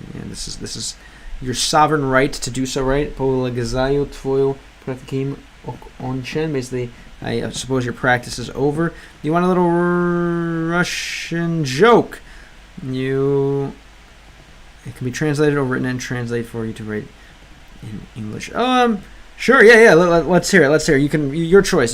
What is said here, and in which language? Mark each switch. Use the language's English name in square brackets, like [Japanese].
[English] This is your sovereign right to do so, right? [Russian] Полагаю твою практикум окончен. [English] Basically, I suppose your practice is over. You want a little Russian joke? It can be translated or written and translated for you to write in English. Sure, yeah. Let's hear it. You can, your choice.